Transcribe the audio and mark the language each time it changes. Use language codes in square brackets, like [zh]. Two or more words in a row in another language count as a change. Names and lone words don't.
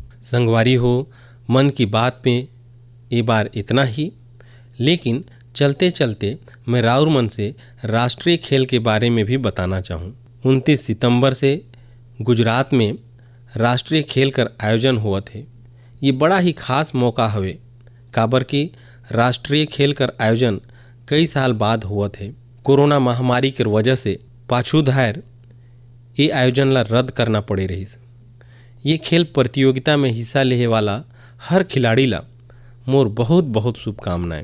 [hne] संगवारी हो, मन की बात में ये बार इतना ही, लेकिन चलते चलते मैं राउर मन से राष्ट्रीय खेल के बारे में भी बताना चाहूँ। 29 सितंबर से गुजरात में राष्ट्रीय खेल कर आयोजन हुआ थे। ये बड़ा ही खास मौका हवे, काबर कि राष्ट्रीय खेल कर आयोजन कई साल बाद हुआ थे। कोरोना महामारी के वजह से पाछू धायर ये आयोजन ला रद्द करना पड़े रहीस। ये खेल प्रतियोगिता में हिस्सा लेने वाला हर खिलाड़ी ला मोर बहुत बहुत शुभकामनाएं।